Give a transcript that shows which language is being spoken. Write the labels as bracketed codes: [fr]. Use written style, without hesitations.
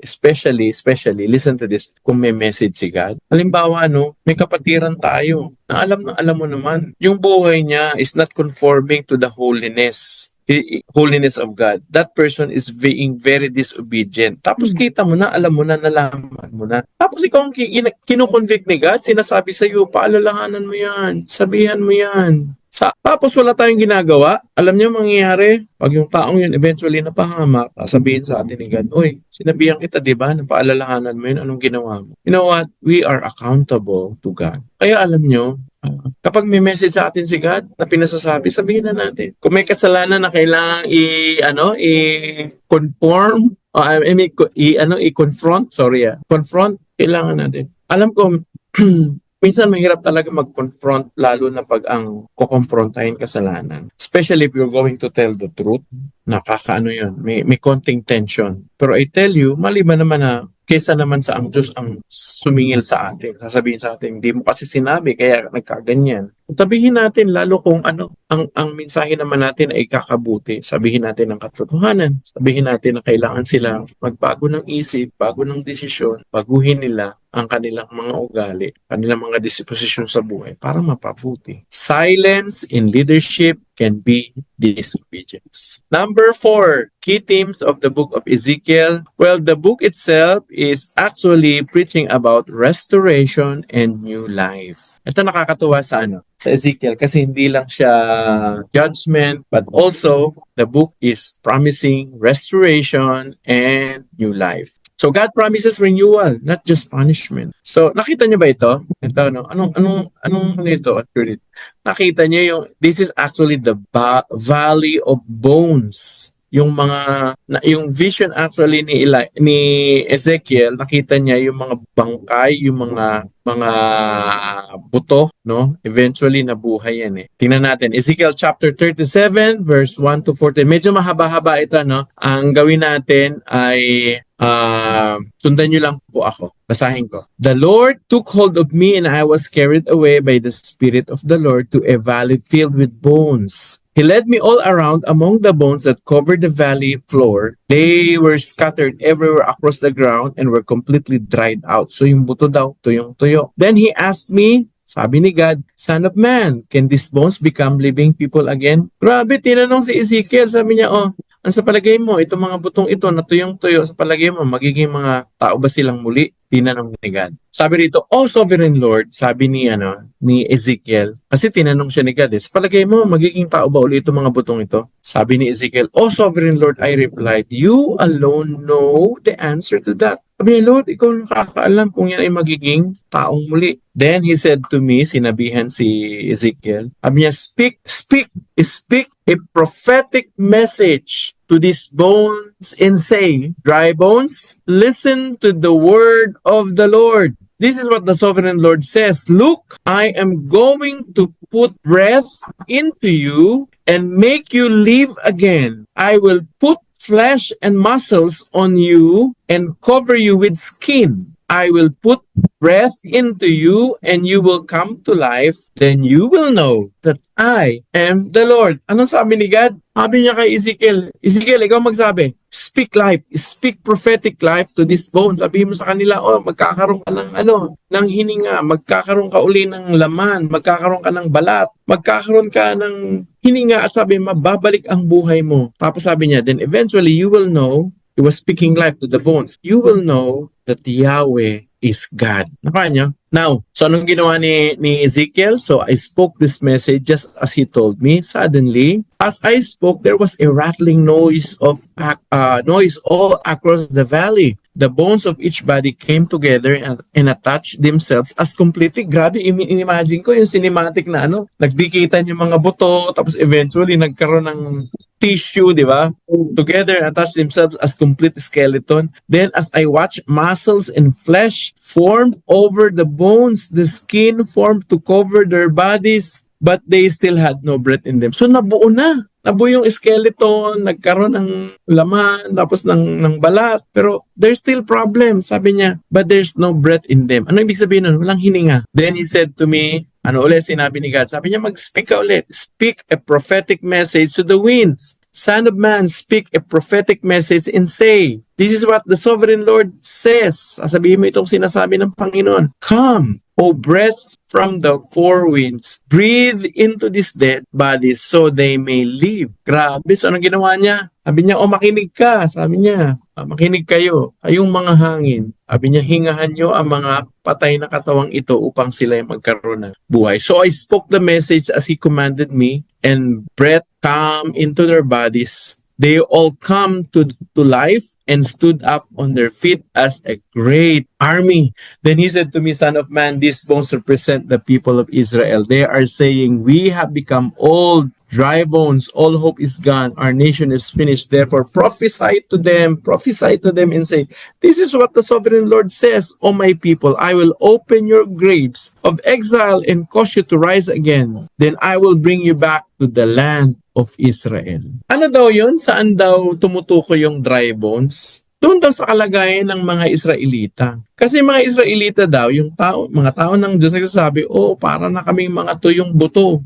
[en] Especially, listen to this, [tl] kung may [en] message si God. [tl] Halimbawa, may kapatiran tayo na alam mo naman, yung buhay niya [en] is not conforming to the holiness holiness of God. That person is being very disobedient. [tl] Tapos kita mo na, alam mo na, nalaman mo na. Tapos ikaw ang kinukonvict ni God, sinasabi sa iyo, paalalahanan mo yan, sabihan mo yan. Tapos wala tayong ginagawa. Alam niyo mangyayari, pag yung taong yun eventually napahamak, sabihin sa atin ni God, "Uy, sinabihan kita, di ba? Napaalalahanan mo yun, anong ginawa mo?" [en] You know what? We are accountable to God. [tl] Kaya alam niyo, kapag may message sa atin si God na pinasasabi, sabihin na natin. Kung may kasalanan na kailangan i-conform, i-confront, confront, kailangan natin. Alam ko, minsan mahirap talaga mag-confront lalo na pag ang kukomprontahin kasalanan. [en] Especially if you're going to tell the truth. [tl] Nakakaano yun. May konting tension. Pero [en] I tell you, [tl] maliban naman na kesa naman sa ang Diyos ang sumingil sa atin. Sasabihin sa atin, hindi mo kasi sinabi kaya nagkaganyan. Sabihin natin lalo kung ang mensahe naman natin ay kakabuti. Sabihin natin ang katotohanan. Sabihin natin na kailangan sila magbago ng isip, bago ng desisyon, baguhin nila ang kanilang mga ugali, kanilang mga disposisyon sa buhay para mapabuti. [en] Silence in leadership can be disobedience. Number 4, key themes of the book of Ezekiel. Well, the book itself is actually preaching about restoration and new life. [tl] Ito nakakatuwa sa Ezekiel kasi hindi lang siya judgment, [en] but also the book is promising restoration and new life. So God promises renewal, not just punishment. [tl] So nakita niyo ba ito? Ito anong nito? Nakita niyo [en] this is actually the valley of bones. [tl] Yung vision actually ni Ezekiel, nakita niya yung mga bangkay, yung mga buto, no? Eventually nabuhay yan eh. Tingnan natin, Ezekiel chapter 37 verse 1 to 14. Medyo mahaba-haba ito, no? Ang gawin natin ay sundan nyo lang po ako. Basahin ko. [en] The Lord took hold of me and I was carried away by the Spirit of the Lord to a valley filled with bones. He led me all around among the bones that covered the valley floor. They were scattered everywhere across the ground and were completely dried out. [tl] So yung buto daw, tuyong-tuyo. [en] Then he asked me, [tl] sabi ni God, [en] "Son of man, can these bones become living people again?" [tl] Grabe, tinanong si Ezekiel. Sabi niya, ang sa palagay mo, itong mga butong ito na tuyong-tuyo, sa palagay mo, magiging mga tao ba silang muli? Tinanong ni God. Sabi rito, [en] "Oh Sovereign Lord," [tl] sabi ni Ezekiel, kasi tinanong siya ni God, sa palagay mo, magiging tao ba uli itong mga butong ito? Sabi ni Ezekiel, [en] "Oh Sovereign Lord," I replied, "You alone know the answer to that." [tl] Sabi niya, "Lord, ikaw nakakaalam kung yan ay magiging taong muli." [en] Then he said to me, [tl] sinabihan si Ezekiel, sabi niya, [en] speak a prophetic message to these bones and say, "Dry bones, listen to the word of the Lord. This is what the Sovereign Lord says. Look, I am going to put breath into you and make you live again. I will put flesh and muscles on you and cover you with skin. I will put breath into you and you will come to life. Then you will know that I am the Lord." [tl] Anong sabi ni God? Sabi niya kay Ezekiel, ikaw magsabi, [en] speak life, speak prophetic life to these bones. [tl] Sabi mo sa kanila, magkakaroon ka ng hininga, magkakaroon ka uli ng laman, magkakaroon ka ng balat, magkakaroon ka ng hininga at sabi, mababalik ang buhay mo. Tapos sabi niya, [en] then eventually you will know, he was speaking life to the bones, you will know that Yahweh is God. [tl] Nakuha niyo? [en] Now, so [tl] anong ginawa ni Ezekiel? [en] So I spoke this message just as he told me. Suddenly, as I spoke, there was a rattling noise all across the valley. The bones of each body came together and attached themselves as completely. [tl] Grabe, imagine ko yung cinematic na nagdikitan yung mga buto, tapos eventually nagkaroon ng tissue, di ba? [en] Together attached themselves as complete skeleton. Then as I watched, muscles and flesh formed over the bones. The skin formed to cover their bodies, but they still had no breath in them. [tl] So nabuo na. Nabuo yung skeleton, nagkaroon ng laman, tapos ng balat. [en] Pero there's still problems, [tl] sabi niya. [en] But there's no breath in them. [tl] Ano ibig sabihin nun? Walang hininga. [en] Then he said to me, [tl] ulit sinabi ni God? Sabi niya, mag-speak ka ulit. [en] Speak a prophetic message to the winds. Son of man, speak a prophetic message and say, this is what the Sovereign Lord says. [tl] Sasabihin mo itong sinasabi ng Panginoon. [en] Come, O breath from the four winds, breathe into these dead bodies so they may live. [tl] Grabe, so anong ginawa niya? Sabi niya, makinig ka. Sabi niya, makinig kayo, kayong mga hangin. Sabi niya, hingahan niyo ang mga patay na katawang ito upang sila ay magkaroon ng buhay. [en] So I spoke the message as He commanded me, and breath come into their bodies. They all come to life and stood up on their feet as a great army. Then he said to me, Son of man, these bones represent the people of Israel. They are saying, we have become old, dry bones, all hope is gone, our nation is finished. Therefore prophesy to them and say, this is what the sovereign Lord says, O my people, I will open your graves of exile and cause you to rise again. Then I will bring you back to the land of Israel. [tl] Ano daw yun? Saan daw tumutuko yung dry bones? Doon daw sa kalagayan ng mga Israelita. Kasi mga Israelita daw, mga tao ng Diyos nagsasabi, para na kaming mga tuyong buto.